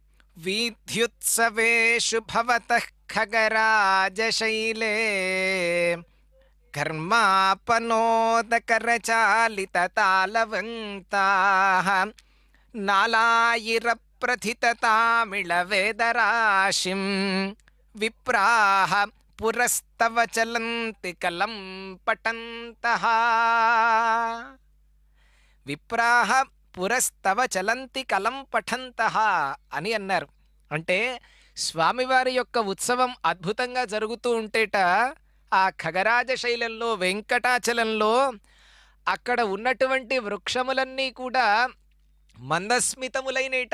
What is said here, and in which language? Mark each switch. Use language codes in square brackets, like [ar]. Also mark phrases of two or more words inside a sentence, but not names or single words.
[sa] वीथ्युत्सवेषु भवतः खगराजशैले कर्मापनोदकरचालिततालवन्ताः नालायिरप्रथिततामिळवेदराशिं विप्राः पुरस्तव चलन्ति कलं पठन्तः విప్రాహ పురస్తవ చలంతి కలం పఠంతః [te] అని అన్నారు. అంటే స్వామివారి యొక్క ఉత్సవం అద్భుతంగా జరుగుతూ ఉంటేట ఆ ఖగరాజ శైలంలో వెంకటాచలంలో అక్కడ ఉన్నటువంటి వృక్షములన్నీ కూడా మందస్మితములైనట.